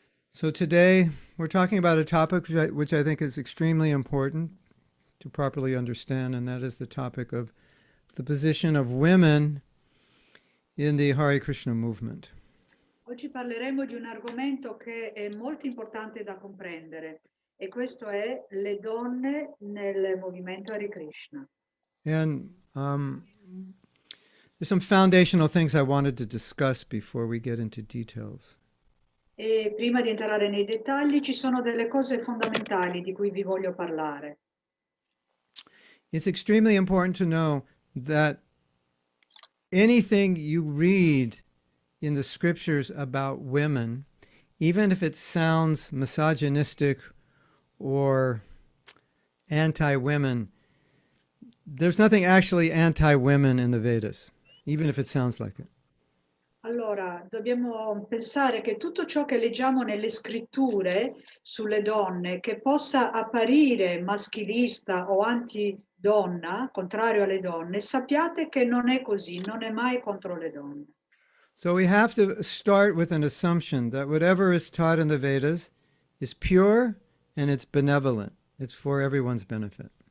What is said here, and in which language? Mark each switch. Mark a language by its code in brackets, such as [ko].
[en] So today we're talking about a topic which I think is extremely important to properly understand, and that is the topic of the position of women in the Hare Krishna movement. [it] Oggi parleremo di un argomento che è molto importante da comprendere e questo è le donne nel movimento Hare Krishna. [en] And there's some foundational things I wanted to discuss before we get into details. [it] E prima di entrare nei dettagli ci sono delle cose fondamentali di cui vi voglio parlare. [en] It's extremely important to know that anything you read in the scriptures about women, even if it sounds misogynistic or anti-women, there's nothing actually anti-women in the Vedas, even if it sounds like it. [it] Allora, dobbiamo pensare che tutto ciò che leggiamo nelle scritture sulle donne, che possa apparire maschilista o anti-donna, contrario alle donne, sappiate che non è così, non è mai contro le donne. [en] So we have to start with an assumption that whatever is taught in the Vedas is pure and it's benevolent. It's for everyone's benefit.